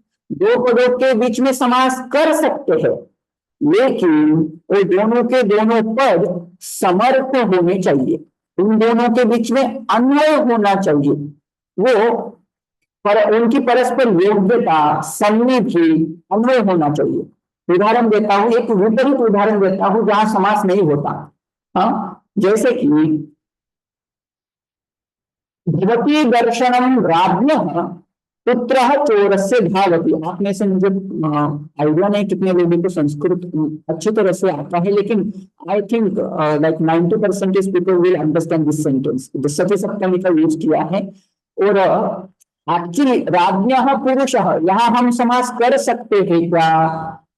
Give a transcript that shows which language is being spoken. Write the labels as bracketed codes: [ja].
[hi] दो पदों के बीच में समास कर सकते हैं, लेकिन वो दोनों के दोनों पद समर्थ होने चाहिए, उन दोनों के बीच में अन्वय होना चाहिए। वो उनकी परस्पर योग्यता, सन्निधि, अन्वय होना चाहिए। उदाहरण देता हूं, एक विपरीत उदाहरण देता हूं जहां समास नहीं होता। हाँ, जैसे कि [sa] भवती दर्शनम राज्ञः पुत्रः चोरस्य धावति। [hi] आप में से मुझे आइडिया नहीं कितने लोगों को संस्कृत अच्छी तरह से आता है, लेकिन [en] I think like 90% people will understand this sentence. [hi] सती सप्तमी का यूज किया है। और एक्चुअली [sa] राज्ञः पुरुषः, [hi] यहाँ हम समास कर सकते हैं क्या?